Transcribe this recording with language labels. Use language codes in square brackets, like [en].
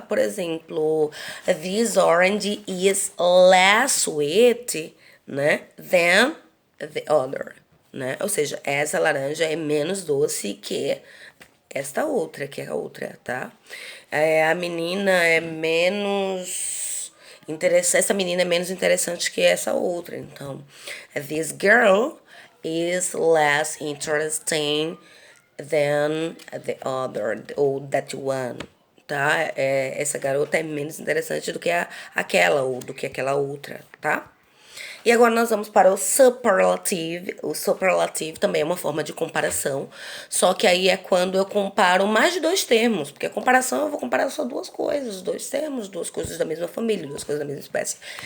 [pt] Por exemplo, [en] this orange is less sweet, né? Than the other, né? [pt] Ou seja, essa laranja é menos doce que esta outra, que é a outra, tá? A menina é menos interessante. Essa menina é menos interessante que essa outra. [en] Então, this girl is less interesting than the other, ou that one, tá? [pt] Essa garota é menos interessante do que aquela, ou do que aquela outra, tá? E agora nós vamos para o superlative. O superlative também é uma forma de comparação, só que aí é quando eu comparo mais de dois termos, porque a comparação eu vou comparar só duas coisas, dois termos, duas coisas da mesma família, duas coisas da mesma espécie.